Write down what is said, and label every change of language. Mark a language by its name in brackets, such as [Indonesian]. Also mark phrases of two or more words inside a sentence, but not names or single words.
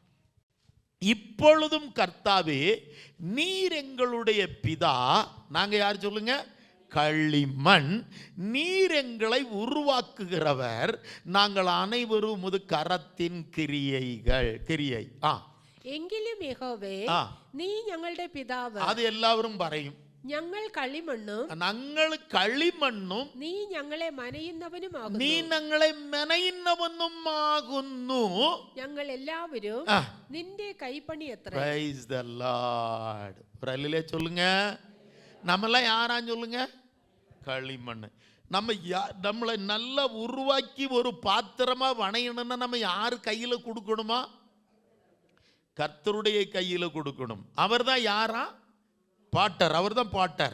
[Tamil] இப்பொழுதும் கர்த்தாவே, நீர் எங்களுடைய பிதா. நாங்கள் யார் சொல்லுங்க? களிமண். நீர் எங்களை உருவாக்குகிறவர், நாங்கள் அனைவரும் உமது கரத்தின் கிரியை. [Malayalam] എങ്കിലും യഹോവേ, നീ ഞങ്ങളുടെ പിതാവ്. അത് എല്ലാവരും പറയും. ഞങ്ങൾ കളിമണ്ണും നീ ഞങ്ങളെ മനയുന്നവനുമാകുന്നു. ഞങ്ങൾ എല്ലാവരും നിന്റെ കൈപ്പണിയത്രേ. [English] Praise the Lord. [Tamil] പ്രൈലിലെ சொல்லுங்க, நம்மலாம் யாரான்னு சொல்லுங்க? களிமண். நம்மளை நல்லா உருவாக்கி ஒரு பாத்திரமா வணையணும்னா நம்ம யார் கையில கொடுக்கணுமா? கர்த்தருடைய கையில கொடுக்கணும். அவர்தான் யாரா? பாட்டர். அவர் தான் பாட்டர்.